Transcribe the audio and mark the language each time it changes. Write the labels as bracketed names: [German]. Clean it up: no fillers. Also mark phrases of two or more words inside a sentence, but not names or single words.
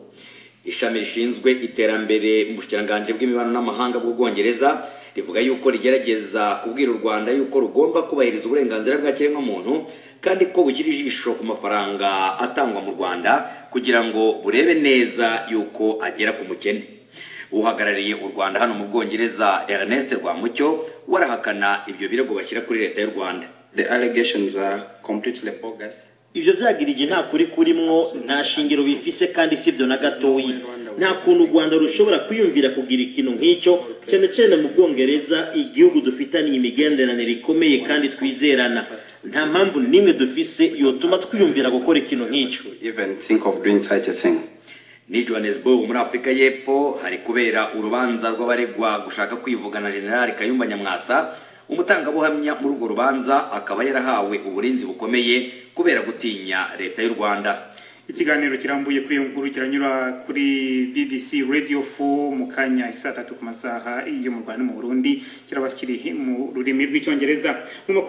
[Kinyarwanda] Ishami rishinzwe iterambere mu bushikiranganje bw'imibano n'amahanga bw'Ubwongereza rivuga yuko rigerageza kubwira u Rwanda yuko rugomba kubahiriza uburenganzira bwa kiremwamuntu kandi ko bukiri ijisho ku mafaranga atangwa mu Rwanda kugira ngo burebe neza yuko agera ku mukene. Uhagarariye u Rwanda hano mu Bwongereza Ernest Rwamucyo warahakana ibyo birego bashyira kuri leta y'u Rwanda. [English] The allegations are completely bogus. [Rundi] Ibyo byagirije nta kuri kurimwo, nta shingiro bifise kandi sivyo na gatoyi. [Kinyarwanda] Nta kuntu u Rwanda rushobora kwiyumvira kugira ikintu nk'icyo, cyane mu Bwongereza igihugu dufitaniye imigenderanire ikomeye kandi twizerana. [Rundi] Nta mpamvu nimwe dufise yotuma twiyumvira gukora ikintu nk'icyo. [English] Even think of doing such a thing. [Kinyarwanda] Ni Johannesburg muri Afrika y'Epfo hari kubera urubanza rw'abaregwa gushaka kwivugana General Kayumba Nyamwasa. Umutangabuhamya muri urwo rubanza akaba yarahawe uburinzi bukomeye kubera gutinya leta y'u Rwanda. Ikiganiro kirambuye kuri nkuru kiranyura kuri BBC Radio 4 mu kanya saa 3 ku masaha yo mu Rwanda mu Burundi kirabashyiriye mu rurimi rw'icyongereza.